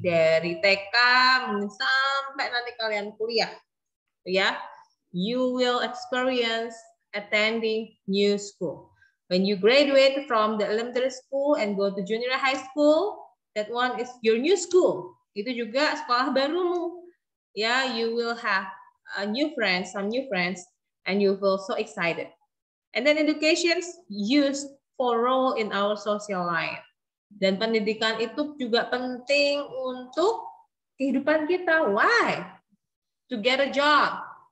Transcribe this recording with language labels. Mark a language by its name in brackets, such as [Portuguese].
[Indonesian] Dari TK sampai nanti kalian kuliah. [English] Ya, you will experience attending new school. When you graduate from the elementary school and go to junior high school, that one is your new school. [Indonesian] Itu juga sekolah barumu. [English] Ya, you will have some new friends, and you feel so excited. And then education used for role in our social life. [Indonesian] Dan pendidikan itu juga penting untuk kehidupan kita. [English] Why? To get a job.